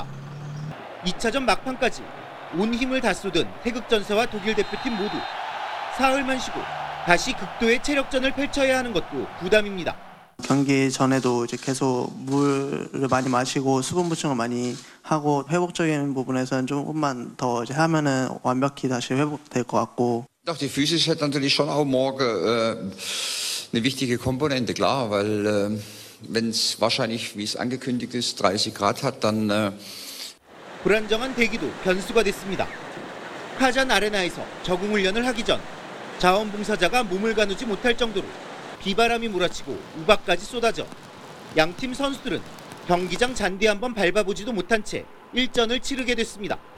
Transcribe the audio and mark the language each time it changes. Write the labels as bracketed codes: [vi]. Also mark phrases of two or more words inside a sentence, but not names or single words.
[ko] 2차전 막판까지 온 힘을 다 쏟은 태극전사와 독일 대표팀 모두 사흘만 쉬고 다시 극도의 체력전을 펼쳐야 하는 것도 부담입니다. 경기 전에도 이제 계속 물을 많이 마시고 수분 보충을 많이 하고 회복적인 부분에서는 조금만 더 이제 하면은 완벽히 다시 회복될 것 같고. [de] Doch, die Physis hat natürlich schon auch morgen eine wichtige Komponente, klar, weil wenn es wahrscheinlich, wie es angekündigt ist, 30 Grad hat, dann [ko] 불안정한 대기도 변수가 됐습니다. 카잔 아레나에서 적응 훈련을 하기 전 자원봉사자가 몸을 가누지 못할 정도로 비바람이 몰아치고 우박까지 쏟아져 양팀 선수들은 경기장 잔디 한번 밟아보지도 못한 채 일전을 치르게 됐습니다.